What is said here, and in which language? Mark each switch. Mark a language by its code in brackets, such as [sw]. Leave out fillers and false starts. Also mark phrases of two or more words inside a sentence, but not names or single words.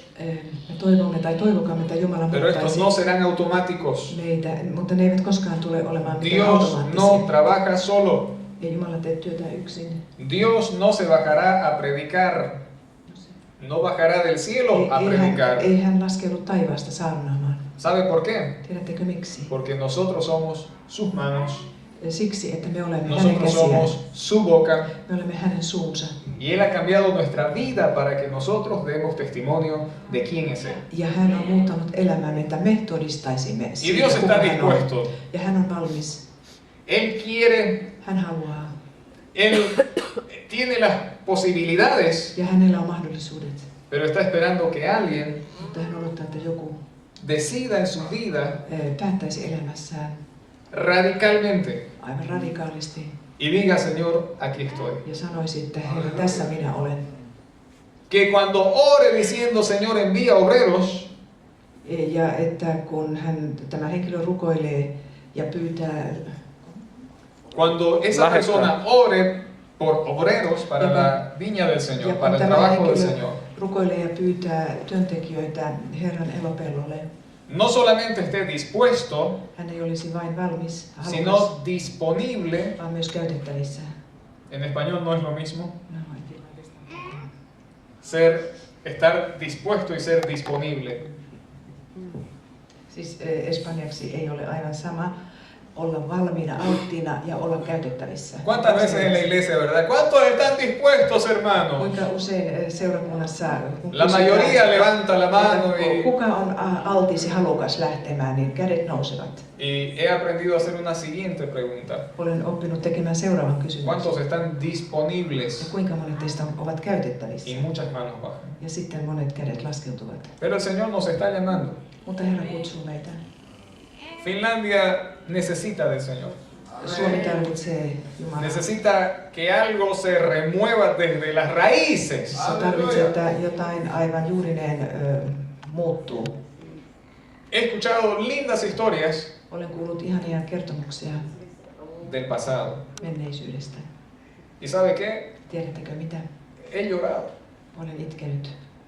[fi] Me toivomme tai toivokaamme, että Jumala [es] pero estos [fi] muuttaisi [es] no serán automáticos. [fi] meitä, mutta ne eivät koskaan tule olemaan mitään [es] Dios [fi] automaattisia. [es] no trabaja solo. [fi] Ei Jumala tee työtä yksin. [es] Dios no se bajará a predicar. No bajará del cielo a predicar. [fi] Ei hän laskeudu taivaasta saarnaamaan. [es] ¿Sabe por qué? [fi] Tiedättekö miksi? [es] Porque nosotros somos sus manos, [fi] Siksi, että me olemme hänen [es] nosotros [fi] käsiään. [es] somos su boca. [fi] Me olemme hänen suunsa. [es] Y Él ha cambiado nuestra vida para que nosotros demos testimonio de quién es Él. [fi] Ja hän on muuttanut elämäämme, että me todistaisimme [es] Y [fi] siitä, [es] Dios [fi] kuka [es] está [fi] hän on. [es] dispuesto. [fi] Ja hän on valmis. [es] Él quiere, [fi] Hän haluaa. [es] Él tiene las posibilidades, [fi] Ja hänellä on mahdollisuudet. [es] pero está esperando que alguien [fi] Mutta hän odottaa, että joku [es] decida en su vida [fi] päättäisi elämässään [es] radicalmente [fi] aivan radikaalisti [es] y diga, Señor, aquí estoy. [fi] ja sanoisi, että Herra, tässä minä olen. [es] Que cuando ore diciendo, Señor, envía obreros, [fi] Ja että kun tämä henkilö rukoilee ja pyytää, [es] cuando esa persona ore por obreros para la viña del [fi] ja [es] Señor, [fi] kun [es] para el [fi] tämä [es] trabajo del [fi] henkilö [es] Señor, [fi] rukoilee ja pyytää työntekijöitä Herran elopellolle, [es] no solamente esté dispuesto, [fi] hän ei olisi vain valmis, halukas, [es] sino disponible. [fi] vaan myös käytettävissä. [es] En español no es lo mismo. [fi] No, [es] Estar dispuesto y ser disponible. [fi] siis espanjaksi ei ole aivan sama olla valmiina, alttiina ja olla käytettävissä. [es] ¿Cuántas veces en la iglesia, verdad? ¿Cuántos están dispuestos, hermanos? [fi] Kuinka usein seurakunnassa [es] La mayoría levanta la mano [fi] kuka on altis ja halukas lähtemään, niin kädet nousevat. [es] y he aprendido a hacer una siguiente pregunta. [fi] Olen oppinut tekemään seuraavan kysymyksen. [es] ¿Cuántos están [fi] Ja [es] disponibles? [fi] kuinka monet teistä ovat käytettävissä? [es] Y muchas manos bajan. [fi] Ja sitten monet kädet laskeutuvat. [es] Pero el Señor nos está llamando. [fi] Mutta Herra kutsuu meitä. [es] Finlandia necesita del Señor. [fi] Suomi tarvitsee Jumalaa. [es] Necesita que algo se remueva desde las raíces. [fi] Se tarvitsee, että jotain aivan juurineen muuttuu. [es] He escuchado lindas historias [fi] Olen kuullut ihania kertomuksia [es] del pasado. [fi] menneisyydestä. [es] ¿Y sabe qué? [fi] Tiedättekö mitä? [es] He llorado. [fi] Olen itkenyt.